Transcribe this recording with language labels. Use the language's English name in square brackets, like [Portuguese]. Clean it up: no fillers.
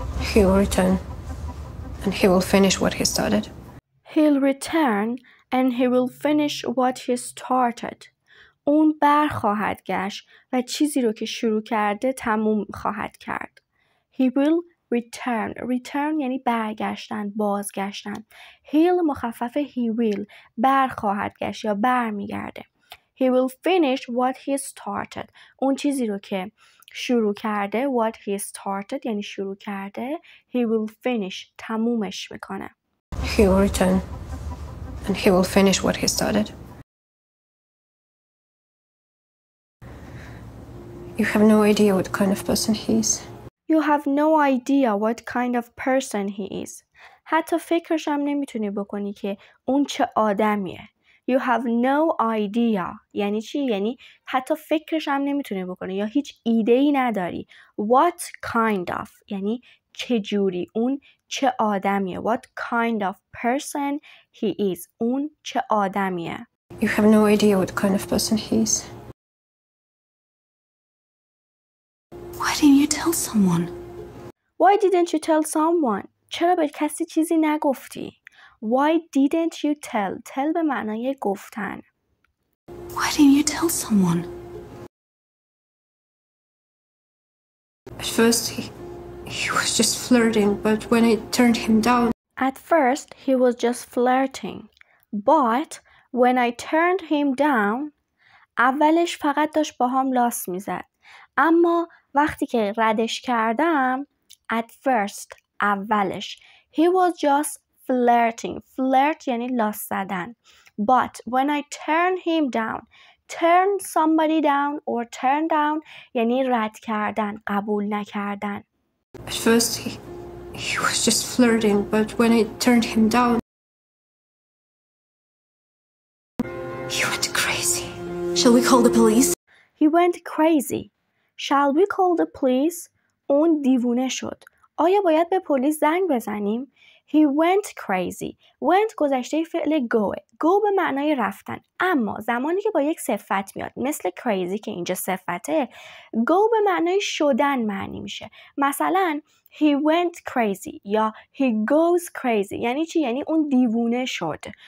[English] He will return, and he will finish what he started. He'll return and he will finish what he started. [Persian] اون برخواهد گشت و چیزی رو که شروع کرده تموم خواهد کرد. [English] He will return. [Persian] Return یعنی برگشتن، بازگشتن. [English] He'll [Persian] مخفف [English] he will. [Persian] برخواهد گشت یا برمیگرده. [English] He will finish what he started. [Persian] اون چیزی رو که شروع کرده [English] what he started [Persian] یعنی شروع کرده [English] he will finish [Persian] تمومش میکنه. [English] He will return, and he will finish what he started. You have no idea what kind of person he is. You have no idea what kind of person he is. [Persian] حتی فکرش هم نمیتونی بکنی که اون چه آدمیه. [English] You have no idea [Persian] یعنی چی؟ یعنی حتی فکرش هم نمیتونی بکنی یا هیچ ایده‌ای نداری. [English] What kind of [Persian] یعنی چه جوری، اون چه آدمیه. [English] What kind of person he is. [Persian] اون چه آدمیه. [English] You have no idea what kind of person he is. Why didn't you tell someone? Why didn't you tell someone? [Persian] چرا به کسی چیزی نگفتی؟ [English] Why didn't you tell? [Persian] Tell به معنای گفتن. [English] Why didn't you tell someone? At first, he was just flirting, but when I turned him down, At first, he was just flirting. But when I turned him down, [Persian] اولش فقط داشت با هم لاس میزد. اما وقتی که ردش کردم [English] at first [Persian] اولش [English] he was just flirting. [Persian] Flirt یعنی لاس زدن. [English] But when I turned him down, turn somebody down or turn down [Persian] یعنی رد کردن، قبول نکردن. [English] at first he was just flirting, but when I turned him down, He went crazy. Shall we call the police? He went crazy. Shall we call the police? [Persian] اون دیوونه شد. آیا باید به پلیس زنگ بزنیم؟ [English] He went crazy. [Persian] Went گذشته فعل goه. Go به معنای رفتن. اما زمانی که با یک صفت میاد مثل crazy که اینجا صفته go به معنای شدن معنی میشه. مثلا [English] he went crazy [Persian] یا [English] he goes crazy [Persian] یعنی چی؟ یعنی اون دیوونه شد.